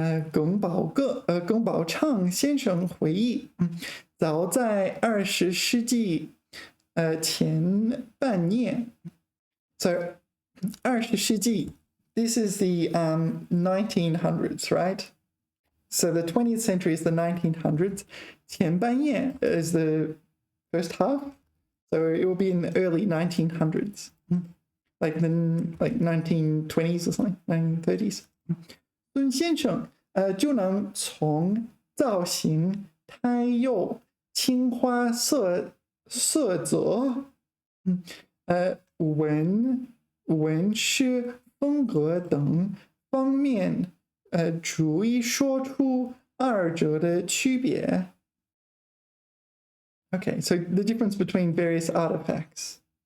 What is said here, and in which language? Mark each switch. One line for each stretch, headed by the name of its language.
Chinese: 耿宝畅先生回忆，早在20世纪前半叶 ，
English: so 20世纪 ，this is the 1900s, right? So the 20th century is the 1900s. 前半叶 is the first half, so it will be in the early 1900s, like 1920s or something, 1930s.
Chinese: 孙先生就能从造型、胎釉、青花色泽、纹饰风格等方面逐一说出二者的区别。
English: Okay, so the difference between various artifacts.